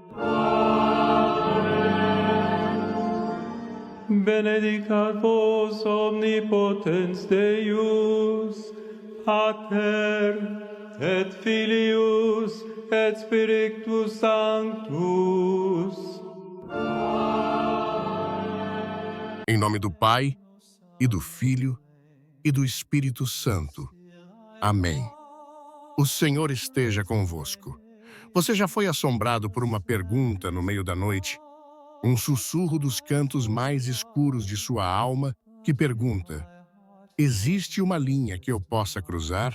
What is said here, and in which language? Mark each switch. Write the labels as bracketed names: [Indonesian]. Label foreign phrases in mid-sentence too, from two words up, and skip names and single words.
[Latin] Benedicat vos omnipotens Deus, Pater et Filius et Spiritus Sanctus. [Portuguese] Em nome do Pai, e do Filho, e do Espírito Santo. Amém. O Senhor esteja convosco. Você já foi assombrado por uma pergunta no meio da noite? Um sussurro dos cantos mais escuros de sua alma que pergunta: existe uma linha que eu possa cruzar?